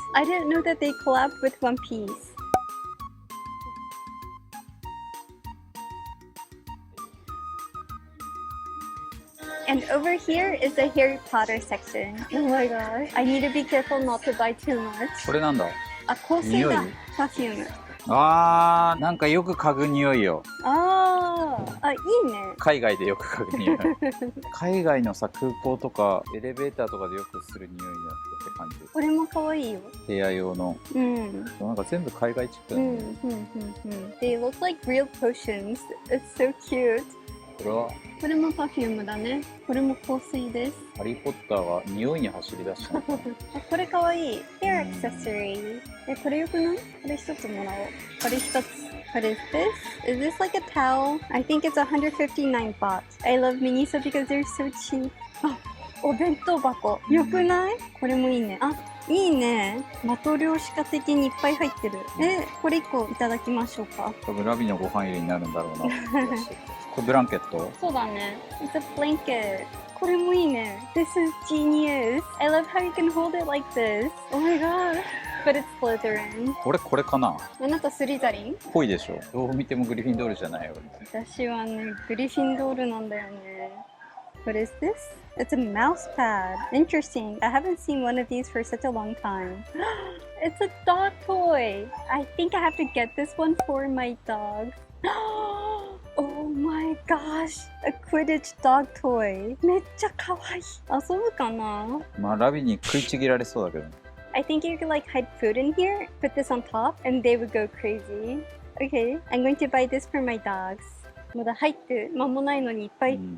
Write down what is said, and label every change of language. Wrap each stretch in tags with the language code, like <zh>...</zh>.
<en>I didn't know that they collabed with One Piece. And over here is the Harry Potter section. Oh my gosh. I need to be careful not to buy too much.</en> <ja>これなんだ。あ、香水だ。Perfume。あー、なんかよく嗅ぐ匂いよ。あー、あ、いいね。海外でよく嗅ぐ匂い。海外のさ、空港とかエレベーターとかでよくする匂いだって感じ。これも可愛いよ。部屋用の。うん。なんか全部海外チックだね。</ja> <en>They look like real potions. It's so cute.</en> <ja>これはこれも Perfume だね。これも香水です。ハリー・ポッターが匂いに走り出したのかな。あ、これかわいい。Hair accessory。 え、これよくない？これ一つもらおう。これ一つ。</ja> <en>What is this? Is this like a towel? I think it's 159 baht. I love Miniso because they're so cheap.</en> <ja>あ、お弁当箱。よくない？これもいいね。あ、いいね。マトリョーシカ的にいっぱい入ってる。これ一個いただきましょうか。多分ラビのご飯入れになるんだろうな。これブランケット？そうだね。</ja> <en>It's a blanket.</en> <ja>これもいいね。</ja> <en>This is genius. I love how you can hold it like this. Oh my god. But it's Slytherin.</en> <ja>これかな？あなたスリザリン？ぽいでしょ。どう見てもグリフィンドールじゃないよ。私はね、グリフィンドールなんだよね。</ja> <en>What is this? It's a mouse pad. Interesting. I haven't seen one of these for such a long time. It's a dog toy. I think I have to get this one for my dog. Oh my gosh! A Quidditch dog toy.</en> <ja>めっちゃ可愛い。遊ぶかな？まあラビに食いちぎられそうだけど。</ja> <en>I think you could like hide food in here, put this on top, and they would go crazy. Okay, I'm going to buy this for my dogs.</en> <ja>まだ入って間もないのにいっぱい。</ja>